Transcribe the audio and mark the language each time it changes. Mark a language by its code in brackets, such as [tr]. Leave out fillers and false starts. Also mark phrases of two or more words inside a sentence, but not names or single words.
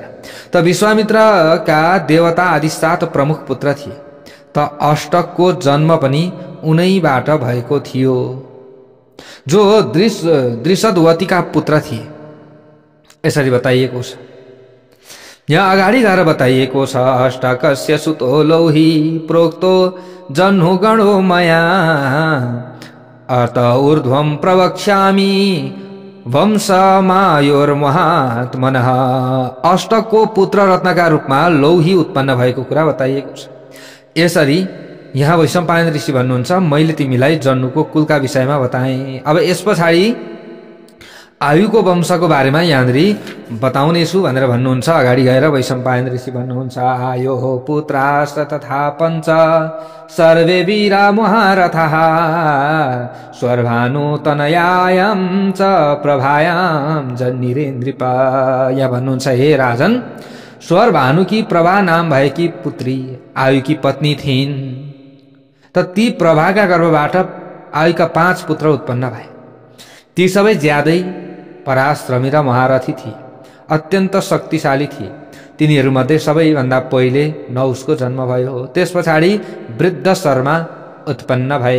[ne] त विश्वामित्रका देवता आदि 7 प्रमुख पुत्र थिए। त अष्टकको जन्म पनि उनैबाट भएको थियो, जो दृषद्वतीका पुत्र थिए, यसरी बताइएको छ। यहाँ अगाडि गएर बताइएको छ, [sa] अष्टकस्य सुतो लौहि प्रोक्तो जन्हु गणो मया अत ऊर्ध्वं प्रवक्ष्यामि वंशमायोर्महात्मनः। [ne] अष्टकको पुत्र रत्नका रूपमा लौहि उत्पन्न भएको कुरा बताइएको छ। यसरी यहाँ वैशम्पायन ऋषि भन्नुहुन्छ, मैले तिमीलाई जन्नुको कुलका विषयमा बताएँ। अब यस पछाडि आयुको वंशको बारेमा यहाँनिर बताउनेछु भनेर भन्नुहुन्छ। अगाडि गएर वैशम्पायन ऋषि भन्नुहुन्छ, [sa] आयो पुत्राश्च तथा 5 सर्वे वीरा महारथः स्वर्भानुतनयायां च प्रभायां जन्निरेन्द्रिप। [ne] यहाँ भन्नुहुन्छ, हे राजन, स्वर्भानुकी प्रभा नाम भएकी पुत्री आयुकी पत्नी थिइन्। त ती प्रभाका गर्भबाट आयुका 5 पुत्र उत्पन्न भए। ती सबै ज्यादै पराश्रमी र महारथी थिए, अत्यन्त शक्तिशाली थिए। तिनीहरूमध्ये सबैभन्दा पहिले नहुसको जन्म भयो। त्यस पछाडि वृद्ध शर्मा उत्पन्न भए।